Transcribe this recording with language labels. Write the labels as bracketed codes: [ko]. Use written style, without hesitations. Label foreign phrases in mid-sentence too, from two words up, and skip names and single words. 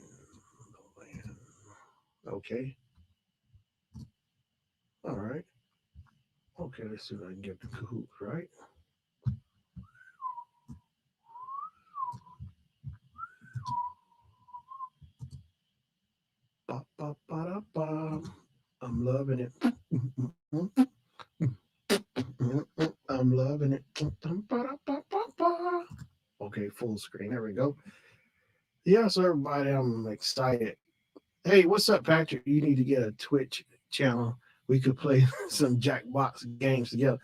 [en] The land. Okay. All right. Okay, let's see if I can get the Kahoot right. Ba, ba, ba, da, ba. I'm loving it. I'm loving it. Okay, full screen. There we go. Yeah, so everybody, I'm excited. Hey, what's up, Patrick? You need to get a Twitch channel. We could play some Jackbox games together.